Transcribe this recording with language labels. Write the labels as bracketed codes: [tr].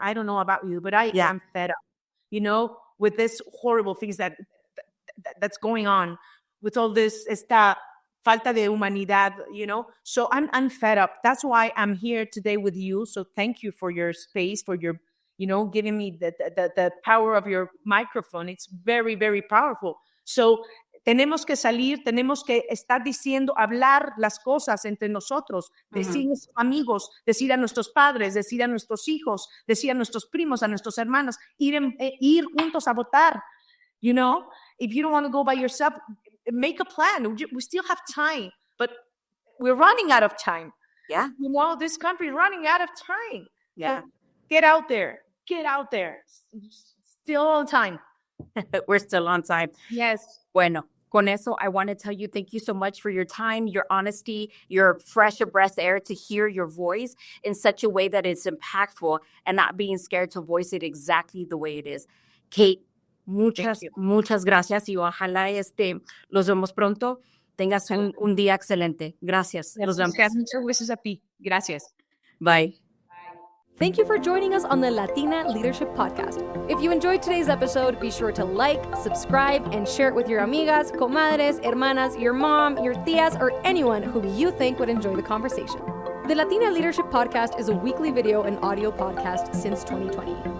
[en] I don't know about you, but I am fed up, you know, with this horrible things that's going on, with all this esta falta de humanidad, you know. So I'm fed up. That's why I'm here today with you. So thank you for your space, for your, you know, giving me the power of your microphone. It's very, very powerful. [es] So tenemos que salir, tenemos que estar diciendo, hablar las cosas entre nosotros, decir a nuestros amigos, decir a nuestros padres, decir a nuestros hijos, decir a nuestros primos, a nuestros hermanos, ir juntos a votar. [en] You know, if you don't want to go by yourself, make a plan. We still have time, but we're running out of time. Yeah. You know, this country is running out of time. Yeah. So get out there. Get out there. Still on time. We're still on time. Yes. Bueno, con eso, I want to tell you thank you so much for your time, your honesty, your fresh breath air to hear your voice in such a way that it's impactful and not being scared to voice it exactly the way it is. [es] Kate, muchas gracias y ojalá los vemos pronto. Tengas un día excelente. Gracias. Los vemos. Muchas gracias a ti. Gracias. [en] Bye. Thank you for joining us on the Latina Leadership Podcast. If you enjoyed today's episode, be sure to like, subscribe, and share it with your amigas, comadres, hermanas, your mom, your tias, or anyone who you think would enjoy the conversation. The Latina Leadership Podcast is a weekly video and audio podcast since 2020.